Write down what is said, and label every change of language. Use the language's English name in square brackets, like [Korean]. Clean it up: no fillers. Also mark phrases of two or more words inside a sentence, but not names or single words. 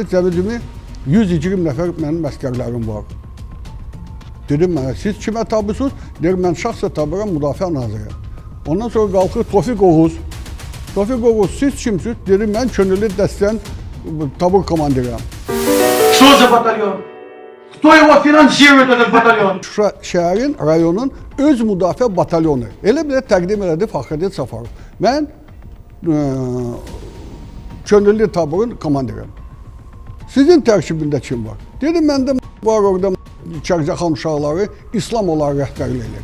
[Azerbaijani] Cəmi 120 nəfər mənim əskərlərim var. Dedim mənə, siz kimə tabusunuz? Deyir, mən şəxsə taburam, Müdafiə Naziriyəm. Ondan sonra qalxır Tofiq Oğuz. Tofiq Oğuz, siz kimsiniz? Dedim, mən könüllü dəstənin tabur komandiriyəm. [Russian] Что за батальон? Кто его финансирует, этот батальон? [Azerbaijani] Şuşa şəhərin, rayonun öz müdafiə batalyonu. Elə belə təqdim elədi Fəxrəddin Səfərov. Mən könüllü taburun komandiriyəm. Sizin tərkibində kim var? Dedim, məndə var orada Kərcəxan uşaqları İslam olaraq rəhbərlik edir.